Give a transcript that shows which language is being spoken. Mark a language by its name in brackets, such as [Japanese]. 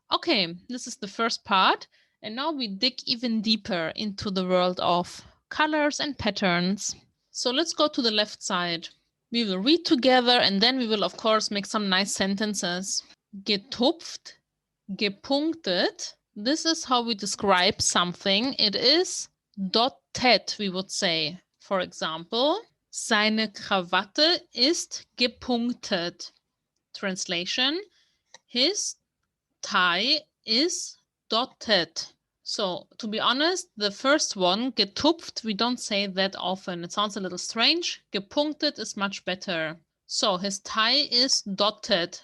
[English] Okay, this is the first part. And now we dig even deeper into the world of colors and patterns. So let's go to the left side. We will read together and then we will, of course, make some nice sentences. Getupft, gepunktet. This is how we describe something. It is dotted, we would say. For example, [German] seine Krawatte ist gepunktet. [English] Translation, his tie is dotted. So to be honest, the first one, getupft, we don't say that often. It sounds a little strange. Gepunktet is much better. So his tie is dotted.